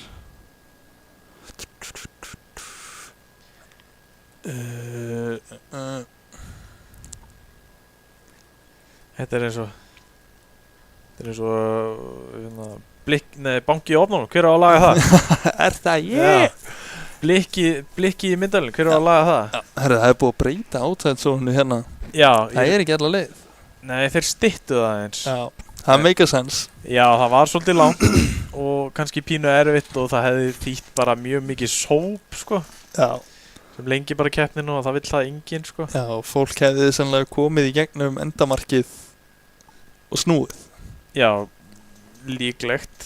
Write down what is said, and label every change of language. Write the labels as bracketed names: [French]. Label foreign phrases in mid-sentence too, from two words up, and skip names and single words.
[Icelandic] Þetta er eins og banki í ofnunum, hver á að laga það? Er það ég? Blikki í myndalinn, hver á að laga það? Herru, það er búið að breyta átæðsónu hérna. Já. Það er ekki alla leið. Nei, þeir styttu það eins. Já, það [English] make a sense. [Icelandic] Já, það var svolítið langt og kannski pínu erfitt og það hefði þýtt bara mjög mikið sóp, sko. Já. Sem lengi bara keppninu og það vill það enginn, sko. Já, fólk hefði sannlega komið í gegnum endamarkið og snúið. Já, líklegt.